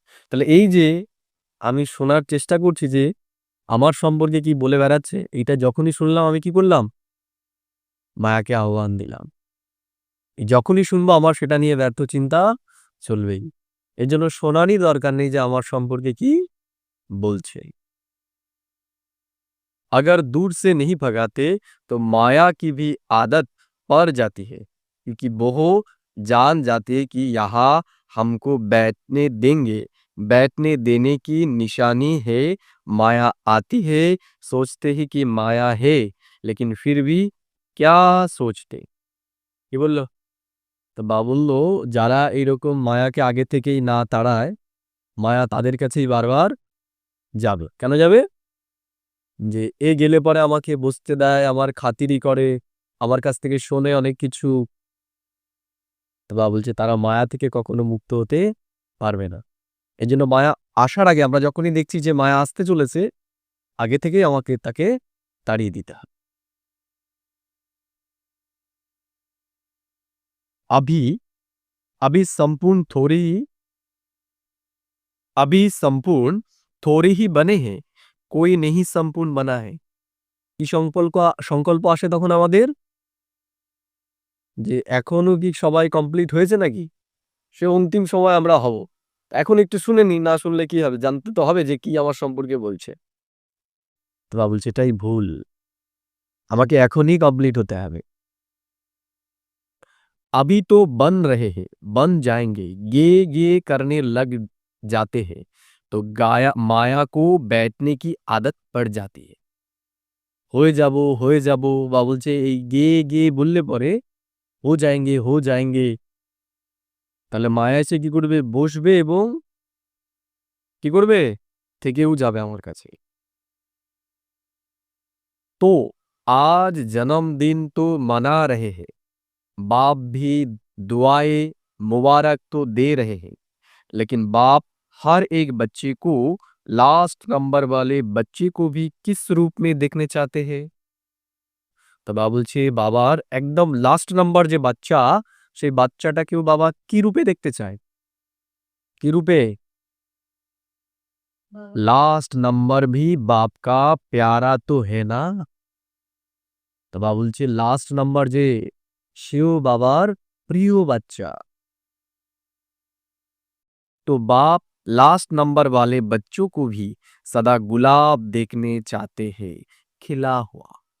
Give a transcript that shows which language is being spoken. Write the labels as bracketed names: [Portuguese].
[Bangla] তাহলে এই যে আমি শোনার চেষ্টা করছি যে আমার সম্পর্কে কি বলে বেড়াচ্ছে, এইটা যখনই শুনলাম আমি কি করলাম? মায়াকে আহ্বান দিলাম। যখনই শুনবো আমার সেটা নিয়ে ব্যর্থ চিন্তা চলবেই। এর জন্য শোনারই দরকার নেই যে আমার সম্পর্কে কি বলছে। [Hindi] अगर दूर से नहीं भगाते तो माया की भी आदत पड़ जाती है, क्योंकि वो जान जाती है कि यहाँ हमको बैठने देने की निशानी है। माया आती है, सोचते ही कि माया है, लेकिन फिर भी क्या सोचते। [Bangla] কি বললো? তো বা বললো যারা এইরকম মায়াকে আগে থেকেই না তাড়ায়, মায়া তাদের কাছেই বারবার যাবে। কেন যাবে? যে এ গেলে পরে আমাকে বসতে দেয়, আমার খাতিরই করে, আমার কাছ থেকে শোনে অনেক কিছু। তো বাবা বলছে তারা মায়া থেকে কখনো মুক্ত হতে পারবে না। এজন্য মায়া আসার আগে আমরা যখনই দেখছি যে মায়া আসতে চলেছে, আগে থেকেই আমাকে তাকে তাড়িয়ে দিতে হবে। [Hindi] अभी अभी संपूर्ण थोड़े ही अभी संपूर्ण थोड़े ही बने हैं, कोई नहीं संपूर्ण बना है। [Bangla] কি সংকল্প আসে তখন আমাদের যে এখনো কি সবাই কমপ্লিট হয়েছে নাকি? সে অন্তিম সময় আমরা হব। এখন একটু শুনে নি, না শুনলে কি হবে? জানতে তো হবে যে কি আমার সম্পর্কে বলছে। তো বাবা বলছে এটাই ভুল, আমাকে এখনই কমপ্লিট হতে হবে। [Hindi] अभी तो बन रहे हैं, बन जाएंगे, ये करने लग जाते हैं तो गाया माया को बैठने की आदत पड़ जाती है। [Bangla] হয়ে যাব বা বলছে এই গিয়ে বললে পরে [Hindi] হো যায়েঙ্গে, [Bangla] তাহলে মায়া এসে কি করবে? বসবে এবং কি করবে? থেকেও যাবে আমার কাছে। [Hindi] तो आज जन्मदिन तो मना रहे हैं, बाप भी दुआएं मुबारक तो दे रहे हैं, लेकिन बाप हर एक बच्चे को, लास्ट नंबर वाले बच्चे को भी किस रूप में देखने चाहते हैं। [Bangla] তো বাবা বলছে বাবার একদম লাস্ট নাম্বার যে বাচ্চা, সেই বাচ্চাটাকেও বাবা কি রূপে দেখতে চায়? কি রূপে? [Hindi] লাস্ট নাম্বার ভি বাপ কা প্যারা তো হে না। [Bangla] তো বাবা বলছে লাস্ট নাম্বার যে, সেও বাবার প্রিয় বাচ্চা। [Hindi] तो बाप लास्ट नंबर वाले बच्चों को भी सदा गुलाब देखने चाहते हैं, खिला हुआ।